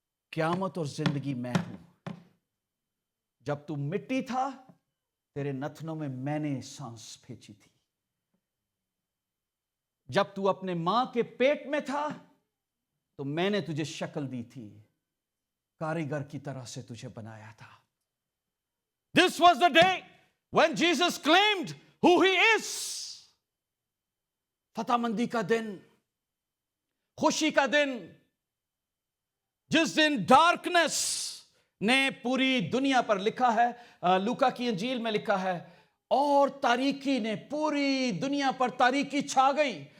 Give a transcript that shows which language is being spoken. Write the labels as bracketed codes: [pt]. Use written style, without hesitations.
[ur] قیامت اور زندگی میں ہوں. جب تو مٹی تھا تیرے نتنوں میں نے سانس پھینچی تھی. جب تو اپنے ماں کے پیٹ میں تھا تو میں نے تجھے شکل دی تھی، کاریگر کی طرح سے تجھے بنایا تھا. [en] This was the day when Jesus claimed who he is. [ur] فتح مندی کا دن، خوشی کا دن، جس دن ڈارکنس نے پوری دنیا پر، لکھا ہے لوکا کی انجیل میں لکھا ہے، اور تاریکی نے پوری دنیا پر تاریکی چھا گئی.